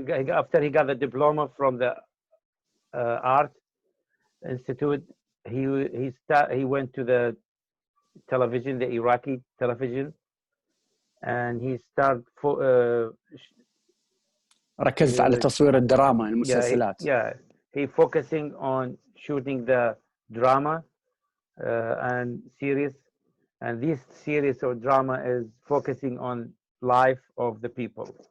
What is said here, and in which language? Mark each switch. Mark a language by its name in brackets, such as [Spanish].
[English] After he got the diploma from the art institute, he went to the television, the Iraqi television, and he started [Arabic] ركزت على تصوير الدراما، المسلسلات. [English] He focusing on shooting the drama and series, and this series or drama is focusing on life of the people.